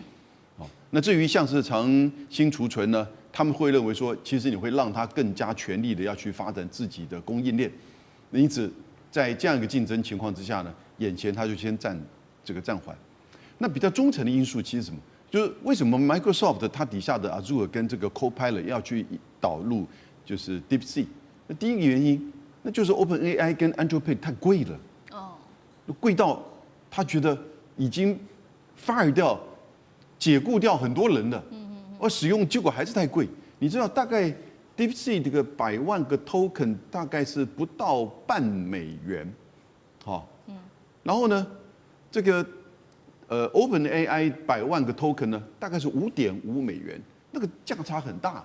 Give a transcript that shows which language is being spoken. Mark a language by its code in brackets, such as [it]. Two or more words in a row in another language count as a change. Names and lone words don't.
[zh] 那至於像是長興儲存呢，他們會認為說，其實你會讓它更加全力的要去發展自己的供應鏈。因此，在這樣一個競爭情況之下呢，眼前它就先暫緩。那比較中層的因素其實什麼？就是為什麼 Microsoft 它底下的 Azure 跟這個 Copilot 要去導入？就是 DeepSeek， 那第一個原因，那就是 OpenAI 跟 Anthropic 太貴了，貴到他覺得已經 fire 掉、解僱掉很多人了，而使用結果還是太貴。你知道大概 DeepSeek 這個100萬個 token 大概是不到半美元，好，然後呢，這個OpenAI 100萬個 token 呢，大概是5.5美元，那個價差很大。